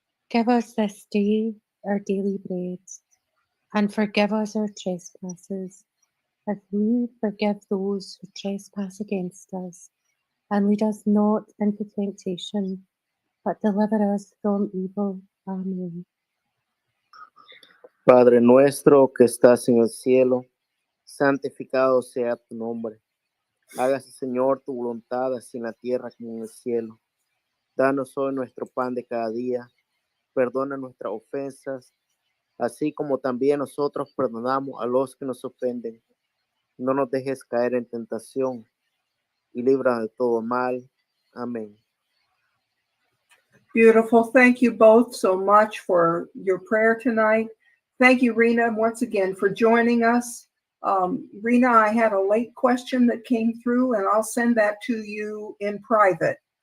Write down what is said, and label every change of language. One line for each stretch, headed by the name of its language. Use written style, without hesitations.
English: Give us this day our daily bread, and forgive us our trespasses, as we forgive those who trespass against us. And lead us not into temptation, but deliver us from evil. Amen.
Spanish: Padre nuestro que estás en el cielo, santificado sea tu nombre. Hágase, Señor, tu voluntad, así en la tierra como en el cielo. Danos hoy nuestro pan de cada día. Perdona nuestras ofensas, así como también nosotros perdonamos a los que nos ofenden. No nos dejes caer en tentación y líbranos de todo mal. Amén.
English: Beautiful. Thank you both so much for your prayer tonight. Thank you, Rhina, once again for joining us. Rhina, I had a late question that came through, and I'll send that to you in private.